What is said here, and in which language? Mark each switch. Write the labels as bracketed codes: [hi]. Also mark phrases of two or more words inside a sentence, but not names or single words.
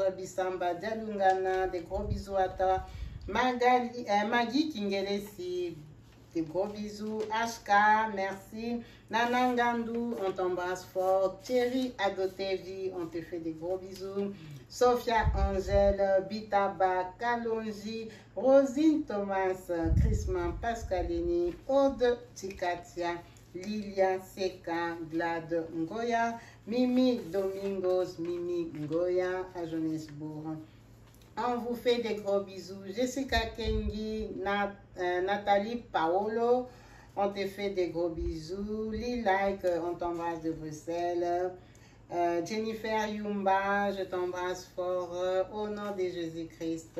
[fr] Bissamba Dialungana, des gros bisous à toi. Maggie Kingelesi, des gros bisous. Ashka, merci. Nanangandou, on t'embrasse fort. Thierry Adotevi, on te fait des gros bisous. Sophia Angèle, Bitaba, Kalonji, Rosine Thomas, Chrisman Pascalini, Aude Tikatia, Lilia Seka, Glad Ngoya, Mimi Domingos, Mimi Ngoya à Johannesburg. On vous fait des gros bisous. Jessica Kengi, Nathalie Paolo, on te fait des gros bisous. Like, on t'embrasse de Bruxelles. Jennifer Yumba, je t'embrasse fort au nom de Jésus-Christ.